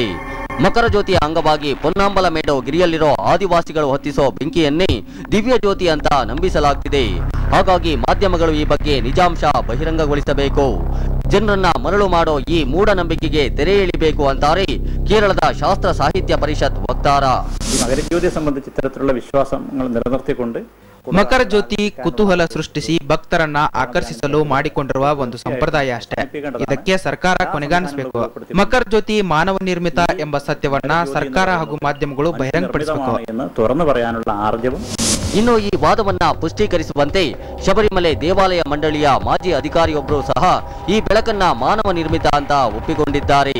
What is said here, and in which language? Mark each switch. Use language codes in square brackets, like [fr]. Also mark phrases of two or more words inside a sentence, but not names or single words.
[kn] ಮಕರ ಜ್ಯೋತಿಯ ಅಂಗವಾಗಿ ಪೊನ್ನಾಂಬಲ ಮೇಡು ಗಿರಿಯಲ್ಲಿರೋ ಆದಿವಾಸಿಗಳು ಹೊತ್ತಿಸೋ ಬೆಂಕಿಯನ್ನೇ ದಿವ್ಯ ಜ್ಯೋತಿ ಅಂತ ನಂಬಿಸಲಾಗ್ತಿದೆ. ಹಾಗಾಗಿ ಮಾಧ್ಯಮಗಳು ಈ ಬಗ್ಗೆ ನಿಜಾಂಶ ಬಹಿರಂಗಗೊಳಿಸಬೇಕು, ಜನರನ್ನ ಮರಳು ಮಾಡೋ ಈ ಮೂಢನಂಬಿಕೆಗೆ ತೆರೆ ಎಳಿಬೇಕು ಅಂತಾರೆ ಕೇರಳದ ಶಾಸ್ತ್ರ ಸಾಹಿತ್ಯ ಪರಿಷತ್ ವಕ್ತಾರ. [ml] മകര ജ്യോതിയെ സംബന്ധിച്ച് ഇത്തരത്തിലുള്ള വിശ്വാസങ്ങൾ നിലനിർത്തിക്കൊണ്ട് [kn] ಮಕರ ಜ್ಯೋತಿ ಕುತೂಹಲ ಸೃಷ್ಟಿಸಿ ಭಕ್ತರನ್ನ ಆಕರ್ಷಿಸಲು ಮಾಡಿಕೊಂಡಿರುವ ಒಂದು ಸಂಪ್ರದಾಯ ಅಷ್ಟೇ. ಇದಕ್ಕೆ ಸರ್ಕಾರ ಕೊನೆಗಾಣಿಸಬೇಕು. ಮಕರ ಜ್ಯೋತಿ ಮಾನವ ನಿರ್ಮಿತ ಎಂಬ ಸತ್ಯವನ್ನ ಸರ್ಕಾರ ಹಾಗೂ ಮಾಧ್ಯಮಗಳು ಬಹಿರಂಗಪಡಿಸಬೇಕು. ಇನ್ನು ಈ ವಾದವನ್ನ ಪುಷ್ಟೀಕರಿಸುವಂತೆ ಶಬರಿಮಲೆ ದೇವಾಲಯ ಮಂಡಳಿಯ ಮಾಜಿ ಅಧಿಕಾರಿಯೊಬ್ಬರು ಸಹ ಈ ಬೆಳಕನ್ನ ಮಾನವ ನಿರ್ಮಿತ ಅಂತ ಒಪ್ಪಿಕೊಂಡಿದ್ದಾರೆ.